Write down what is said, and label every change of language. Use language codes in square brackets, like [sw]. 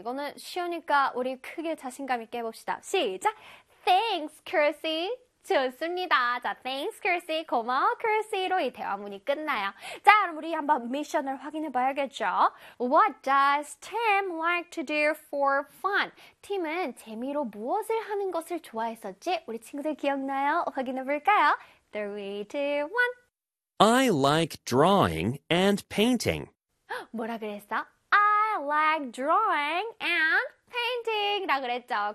[ko] 이거는 쉬우니까 우리 크게 자신감 있게 해봅시다. 시작! [en] Thanks, Chrissy. [ko] 좋습니다. 자, [en] thanks, Chrissy. [ko] 고마워, Chrissy.로 이 대화문이 끝나요. 자, 그럼 우리 한번 미션을 확인해 봐야겠죠? [en] What does Tim like to do for fun? [ko] Tim은 재미로 무엇을 하는 것을 좋아했었지? 우리 친구들 기억나요? 확인해 볼까요? 3, 2, 1. [en] I like drawing and painting. [ko] 뭐라 그랬어? [en] I like drawing and painting [ko] 라 그랬죠.